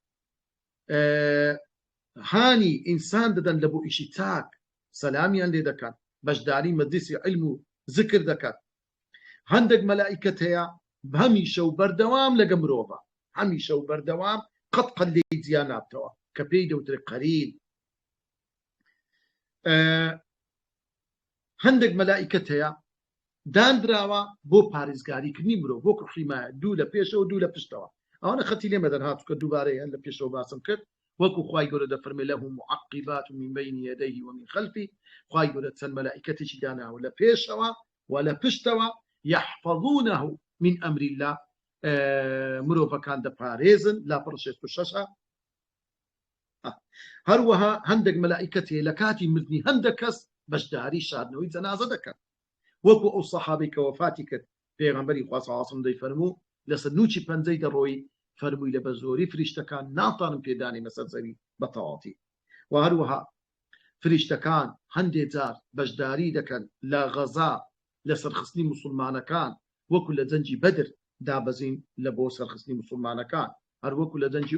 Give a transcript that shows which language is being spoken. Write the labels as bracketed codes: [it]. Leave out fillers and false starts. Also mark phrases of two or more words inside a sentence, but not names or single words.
[ckb] هانی ئینسان دەدەن لە بۆ ئیشی چاک سەلامیان لێ دەکەن بەشداری مەجلیسی عیلم و ذکر دەکەن هەندێک مەلائیکەت هەیە هەمیشە و بەردەوام لەگە مرۆڤە هەمیشە و بەردەوام قەت لێی جیا نابتەوە کە پێی دەوترێ قەرین هەندێک مەلائیکەت هەیە دانراوە بۆ پارێزگاریکردنی مرۆڤ وەکو حیمایە دوو لە پێشەوە دوو لە پشتەوە ئەوانە خەتی لێمە دەرهاتوو کە دووبارەیە لە پێشەوە باسم کرد وەکو خوای گەورە دەفەرمێ [ar] له معقبات من بين يديه ومن خلفه [ckb] خوای گەورە چەند مەلائیکەتێکی داناوە لە پێشەوە و لە پشتەوە [ar] يحفظونه من أمر الله [ckb] مرۆڤەکان دەپارێزن لاپەڕ 66 هەروەها هەندێک مەلائیکەت هەیە لە کاتی مردنی هەندێک کەس بەشداری شاردنەوەی جەنازە دەکەن وەکو ئەو سەحابەی کە وەفاتی کرد پێغەمبەری خوا [ar] صلی الله علیه و سلم [ckb] دەیفەرموو لەسەر نوچی پەنجەی دەڕۆی فەرمووی لە بە زۆری فریشتەکان ناتوانم پێدانی مەسەر زەوی بە تەواوی و هەروەها فریشتەکان هەندێک جار بەشداری دەکەن لە غەزا لە سەرخستنی موسڵمانەکان وەکو لە جەنجی بەدر دابەزین لە بۆ سەرخستنی موسڵمانەکان هەر وەکو لە جەنجی